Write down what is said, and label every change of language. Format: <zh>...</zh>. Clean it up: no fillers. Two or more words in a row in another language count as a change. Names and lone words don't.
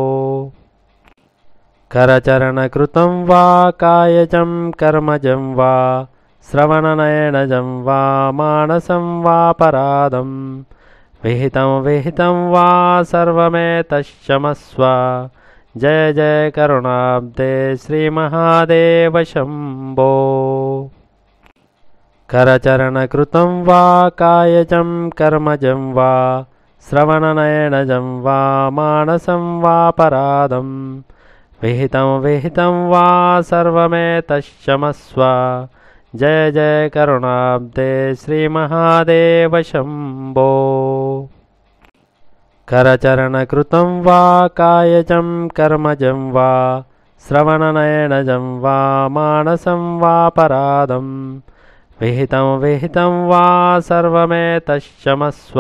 <sa>కరచరణకృతం వా కాయజం కర్మజం వా శ్రవణనయనజం వా మానసం వా పరాదం విహితం వా సర్వమేతశ్చమస్వ. జయ జయ కరుణాబ్దే శ్రీ మహాదేవ శంభో. కరచరణకృతం వా కాయజం కర్మజం వా श्रवणनयनजं वा मानसं वापराधं विहितं वा सर्वमेतश्चमस्व। जय जय करुणाब्दे श्रीमहादेव शम्भो। करचरणकृतं वा कायजं कर्मजं वा श्रवणनयनजं वा मानसं वापराधं विहितं वा सर्वमेतश्चमस्व।</sa>